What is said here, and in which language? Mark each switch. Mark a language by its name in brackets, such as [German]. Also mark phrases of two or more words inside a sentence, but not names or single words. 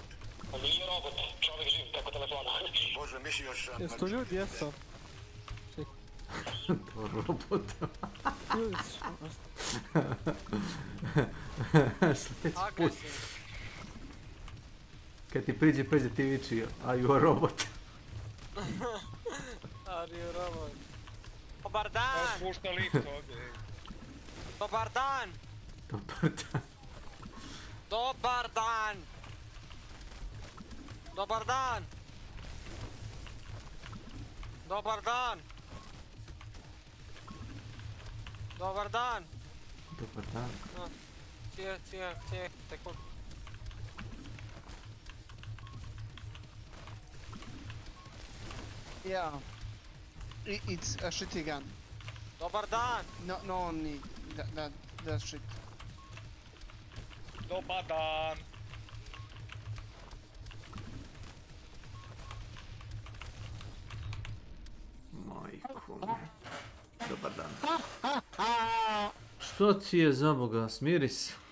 [Croatian] Nije robot, čovjek živ preko telefona. Bože, mislio sam... Jesu to ljudi, jesu? To robot. Ljudi su. Sljedeći put. Kad ti priđe ti viči, [English] are you a robot? Are you a robot? [Croatian] Dobar dan! Spušta lift ovdje. Dobar dan! Dobar dan. Dobar dan! Dobar dan! Dobar dan! Dobar dan! Dobar dan. Cijek, tekut. [English] Yeah. It's a shitty gun. [Croatian] Dobar dan! [English] No one need that shit. [Croatian] Dobar dan. Majko mi. Dobar dan. Što ti je za Boga, smiri se.